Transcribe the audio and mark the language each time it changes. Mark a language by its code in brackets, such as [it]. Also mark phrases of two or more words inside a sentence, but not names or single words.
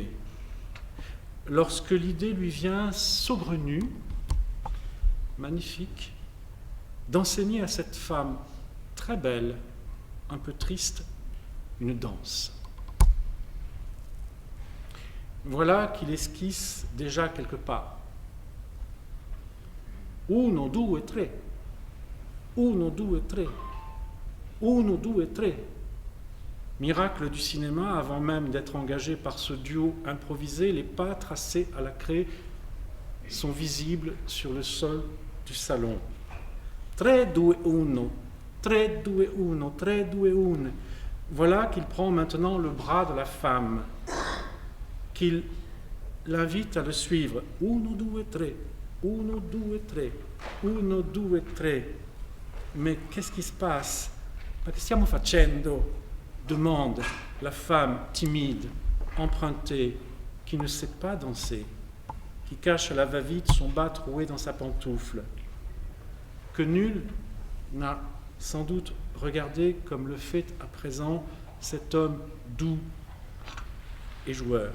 [fr] Lorsque l'idée lui vient saugrenue, magnifique, d'enseigner à cette femme très belle, un peu triste, une danse. Voilà qu'il esquisse déjà quelque part. [it] Uno, due, tre. Uno, due, tre. Uno, due, tre. Miracle du cinéma, avant même d'être engagé par ce duo improvisé, les pas tracés à la craie sont visibles sur le sol du salon. Tre, due, uno. Tre, due, uno. Tre, due, une. [fr] Voilà qu'il prend maintenant le bras de la femme, qu'il l'invite à le suivre. [it] Uno, due, tre. Uno, due, tre. Uno, due, tre. [fr] Mais qu'est-ce qui se passe? [it] Ma che stiamo facendo? [fr] Demande la femme timide, empruntée, qui ne sait pas danser, qui cache à la va-vite son bas troué dans sa pantoufle, que nul n'a sans doute regardé comme le fait à présent cet homme doux et joueur.